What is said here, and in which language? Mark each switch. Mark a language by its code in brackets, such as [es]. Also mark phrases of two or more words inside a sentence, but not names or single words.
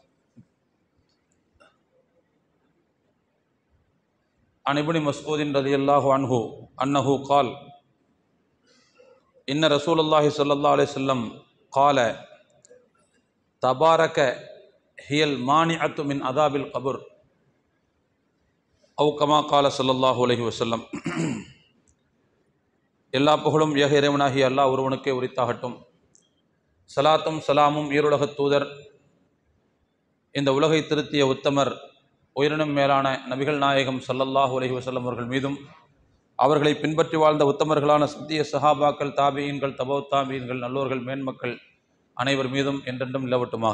[ar] عن ابن مسعود رضي الله عنه أنه قال إن رسول الله صلى الله عليه وسلم قال تبارك هي المانعة من عذاب القبر أو كما قال صلى الله عليه وسلم. [ta] எல்லா புகழும் ஏக இறைவனாகிய அல்லாஹ் ஒருவனுக்கே உரித்தாகட்டும். சலாத்தும் சலாமும் ஈருலகத் தூதர், இந்த உலகை திருத்திய உத்தமர், உயிரினும் மேலான நபிகள் நாயகம் [ar] صلى الله عليه وسلم [ta] அவர்கள் மீதும், அவர்களை பின்பற்றி வாழ்ந்த உத்தமர்களான சத்திய சஹாபாக்கள், தாபியீன்கள், தபௌத் தாபியீன்கள், நல்லோர்கள், மேன்மக்கள் அனைவர் மீதும் என்றென்றும் நிலவட்டுமாக.